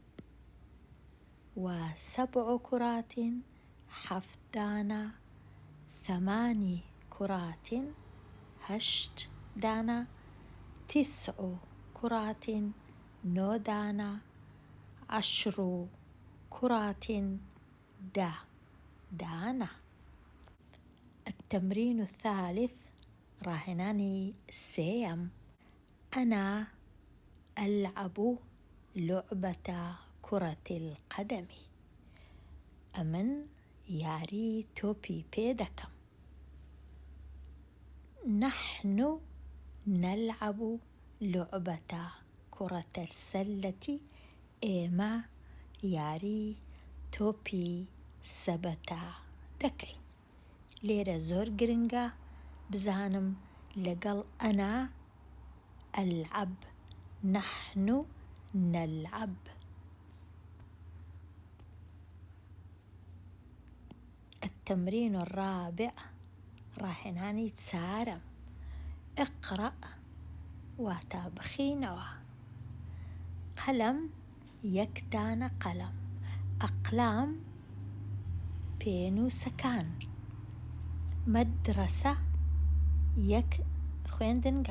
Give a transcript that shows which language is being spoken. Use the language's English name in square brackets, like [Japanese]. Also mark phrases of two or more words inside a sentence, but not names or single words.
[Arabic] وسبع كرات، [Central Kurdish] حەفت دانە. [Arabic] ثماني كرات، [Central Kurdish] هەشت دانە. [Arabic] تسع كرات، [Central Kurdish] نۆ دانە. [Arabic] عشر كرات، [Central Kurdish] دە دانە. [Arabic] التمرين الثالث، [Central Kurdish] ڕاهێنانی سێیەم. [Arabic] أنا ألعب لعبة كرة القدم. [Central Kurdish] ئەمن یاری تۆپی پێ دەکەم. [Arabic] نحن نلعب لعبة كرة السلة. [Central Kurdish] ئێمە یاری تۆپی سەبەتە دەکەین. لێرە زۆر گرنگە بزانم لەگەڵ [Arabic] ئەنا ئەلعەب، نەحن نەلعەب. التمرين الرابع، [Central Kurdish] ڕاهێنانی چارەم. اقرأ، واتە بخینەوە. قەلەم، یەک دانە قەلەم. ئەقلام، پێنووسەکان. مەدرسە، یەک خوێندنگە.